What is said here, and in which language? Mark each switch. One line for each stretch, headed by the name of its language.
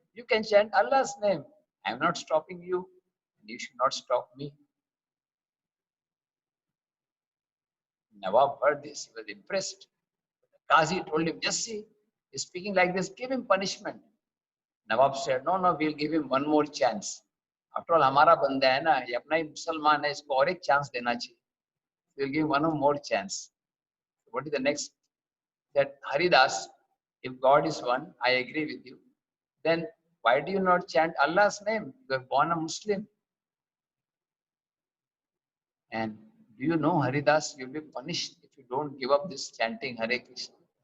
English: You can chant Allah's name. I'm not stopping you, and you should not stop me. Nawab heard this, he was impressed. The Qazi told him, just see, he's speaking like this, give him punishment. Nawab said, no, no, we'll give him one more chance. After all,
Hindi: हमारा बंदा है ना, ये अपना ही मुसलमान है, इसको और एक chance देना चाहिए.
English: We'll give one more chance. What is the next? That Haridas, if God is one, I agree with you. Then why do you not chant Allah's name? You are born a Muslim. And do you know, Haridas, you'll be punished if you don't give up this chanting Hare Krishna.